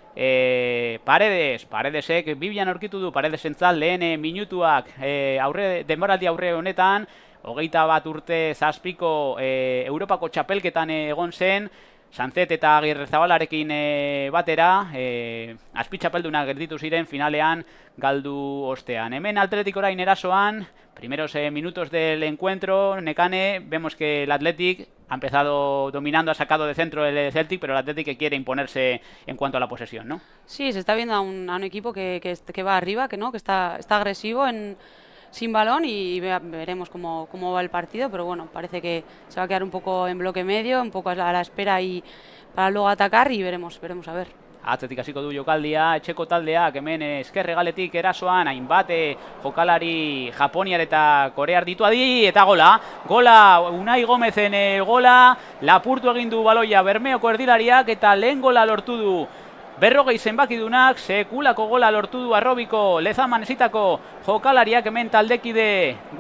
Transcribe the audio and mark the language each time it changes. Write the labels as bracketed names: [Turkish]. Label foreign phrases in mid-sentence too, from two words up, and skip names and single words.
[Basque] Paredesek Bibian aurkitu du, Paredesentzat lehen minutuak denboraldi aurre honetan, 21 urte zazpiko Europako txapelketan egon zen, Sanzet eta Agirrezabalarekin batera, azpitxapeldunak gerditu ziren finalean galdu ostean. Hemen Athletic orain erasoan, [Spanish] primeros minutos del encuentro, Nekane, vemos que el Athletic ha empezado dominando, ha sacado de centro el Celtic, pero el Athletic que quiere imponerse en cuanto a la posesión, ¿no? Sí, se está viendo a un equipo que va arriba, que está agresivo sin balón, y veremos cómo va el partido, pero bueno, parece que se va a quedar un poco en bloque medio, un poco a la espera y para luego atacar, y veremos a ver. [Basque] Atzetik hasiko du jokaldia, etxeko taldeak hemen eskerregaletik erasoan, hainbat jokalari Japoniar eta Korear ditu adi, eta gola, Unai Gomezen gola, lapurtu egin du baloia Bermeoko erdilariak, eta lehen gola lortu du 40 zenbakidunak, sekulako gola lortu du Arrobiko Lezaman esitako jokalariak, hemen taldekide